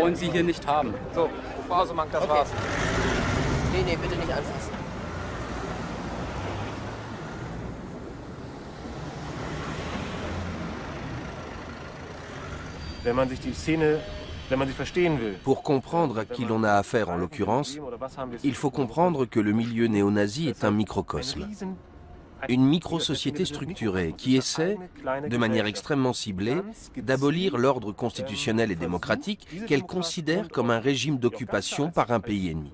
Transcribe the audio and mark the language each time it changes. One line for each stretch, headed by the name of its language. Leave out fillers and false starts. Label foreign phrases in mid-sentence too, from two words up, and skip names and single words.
German: wollen Sie hier nicht haben. So, Frau Hasemann, das Okay. war's. Nee, bitte nicht anfassen. Wenn man sich die Szene, wenn man sie verstehen will.
French: Pour comprendre à qui l'on a affaire en l'occurrence, il faut comprendre que le milieu néo-nazi est un microcosme. Une micro-société structurée qui essaie, de manière extrêmement ciblée, d'abolir l'ordre constitutionnel et démocratique qu'elle considère comme un régime d'occupation par un pays ennemi.